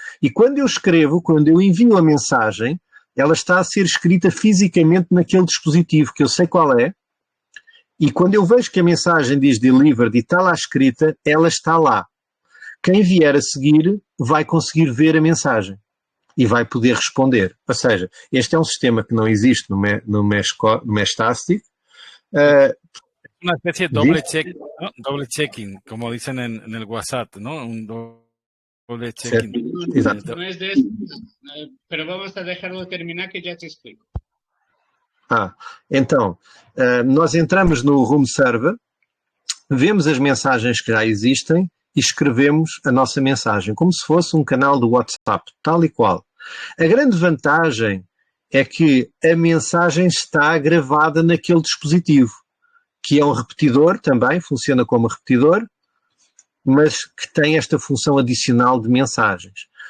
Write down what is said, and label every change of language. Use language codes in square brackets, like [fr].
[pt] E quando eu escrevo, quando eu envio a mensagem, ela está a ser escrita fisicamente naquele dispositivo, que eu sei qual é, e quando eu vejo que a mensagem diz delivered e está lá escrita, ela está lá. Quem vier a seguir vai conseguir ver a mensagem e vai poder responder. Ou seja, este é um sistema que não existe no Meshtastic. [es] Una especie de doble checking, como dicen en el WhatsApp, ¿no? Un doble checking. [pt] Exato. [es] No es de eso, pero vamos a dejarlo terminar que ya te explico. [pt] Então, nós entramos no Room Server, vemos as mensagens que já existem e escrevemos a nossa mensagem, como se fosse um canal do WhatsApp, tal e qual. A grande vantagem é que a mensagem está gravada naquele dispositivo, que é um repetidor também, funciona como repetidor, mas que tem esta função adicional de mensagens.